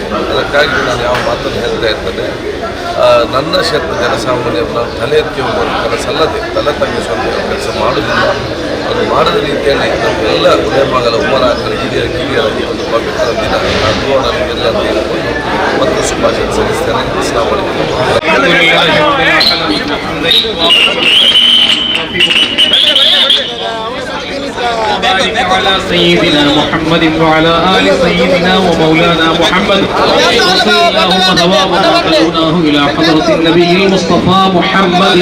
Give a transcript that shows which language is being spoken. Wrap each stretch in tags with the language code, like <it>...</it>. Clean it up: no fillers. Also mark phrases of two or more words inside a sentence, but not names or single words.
<kn>ಅದಕ್ಕಾಗಿ ನಾನು ಯಾವ ಮಾತನ್ನು ಹೇಳ್ತಾ ಇರ್ತೇನೆ, ನನ್ನ ಕ್ಷೇತ್ರ ಜನಸಾಮಾನ್ಯರು ನಾನು ತಲೆ ಎತ್ತಿ ಹೋಗುವ ಕೆಲಸಲ್ಲದೆ ತಲೆ ತಗ್ಗಿಸುವಂಥ ಕೆಲಸ ಮಾಡುವುದಿಲ್ಲ. ಅದು ಮಾಡದ ರೀತಿಯಲ್ಲಿ ನಮ್ಮೆಲ್ಲ ಉಲೇಮಾಗಳ ಉಮರಾಗಳ ಕಿರಿಯರ ಈ ಒಂದು ಪವಿತ್ರ ದಿನ ಅದು ನನಗೆಲ್ಲ ತಿಳಿದುಕೊಂಡು ಮತ್ತು ಶುಭಾಶಯ ಸಲ್ಲಿಸ್ತೇನೆ.</kn> <ar>ಅಸ್ಸಲಾಮು على سيدنا محمد وعلى آل سيدنا ومولانا محمد وصلى اللهم ثواب وقلناه إلى حضرة النبي المصطفى محمد</ar>